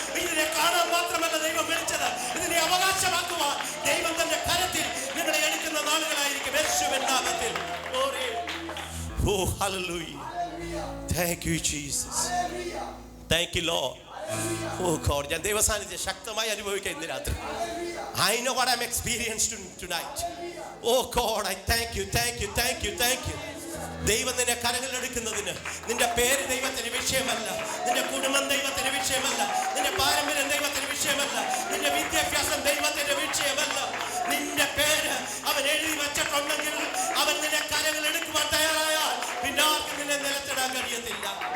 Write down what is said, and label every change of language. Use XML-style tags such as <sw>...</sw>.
<ml>ഇതിനെ കാണാൻ മാത്രമല്ല ദൈവം വിളിച്ചത്, ഇതിനെ അവകാശമാക്കുവാൻ ദൈവം തന്റെ കരത്തിൽ നിങ്ങളെ എടുക്കുന്ന നാളുകളായിരിക്കും യേശുവിൻ നാമത്തിൽ. ഓ hallelujah.</ml> <en>Thank you Jesus. Thank you Lord. Oh God,</en> <ml>ഞാൻ ദൈവസാന്നിധ്യം ശക്തമായി അനുഭവിക്കാം ഇന്ന് രാത്രി.</ml> <en>I know what I'm experiencing tonight. Oh God, I thank you, thank you, thank you, thank you.</en> <ml>ദൈവം നിന്നെ കരങ്ങളിലെടുക്കുന്നതിന് നിന്റെ പേര് ദൈവത്തിന് വിഷയമല്ല, നിന്റെ കുടുംബം ദൈവത്തിന് വിഷയമല്ല, നിന്റെ പാരമ്പര്യം ദൈവത്തിന് വിഷയമല്ല, നിന്റെ വിദ്യാഭ്യാസം ദൈവത്തിന്റെ വിഷയമല്ല. നിന്റെ പേര് അവൻ എഴുതി വെച്ചിട്ടുണ്ടെങ്കിൽ അവൻ നിന്റെ കരങ്ങളെടുക്കുവാൻ തയ്യാറായാൽ പിന്നെ ആർക്കും നിന്നെ നിലത്തിടാൻ കഴിയത്തില്ല.</ml>